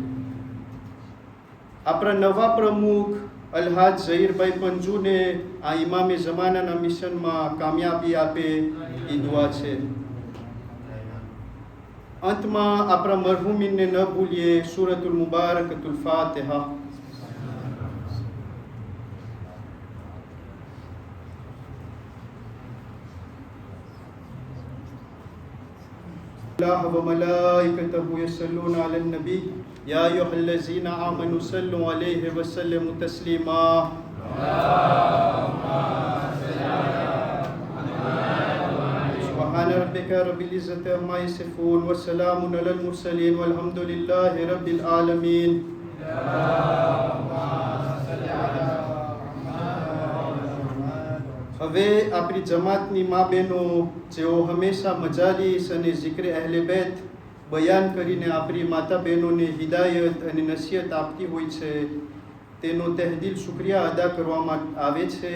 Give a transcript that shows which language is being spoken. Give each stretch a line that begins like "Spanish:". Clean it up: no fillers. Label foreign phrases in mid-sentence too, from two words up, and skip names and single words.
Gujarati: આપણા નવા પ્રમુખ અલ્હાજ ઝહીરભાઈ પંજુને આ ઇમામે જમાનાના મિશનમાં કામયાબી આપે એ દુઆ છે. અંતમાં આપણા મરહુમીનને ન ભૂલીએ.
Arabic: سورة المباركة الفاتحة. الله وملائكته يصلون على النبي يا أيها الذين آمنوا صلوا عليه وسلموا تسليما. اللهم صل على محمد سبحان ربك رب العزة عما يصفون وسلام على المرسلين والحمد لله رب العالمين.
Gujarati: હવે આપણી જમાતની મા બહેનો જેઓ હંમેશા મજાલીસ અને ઝિક્ર અહેલે બેત બયાન કરીને આપણી માતા બહેનોને હિદાયત અને નસીહત આપતી હોય છે, તેનો તહેદિલ શુક્રિયા અદા કરવામાં આવે છે.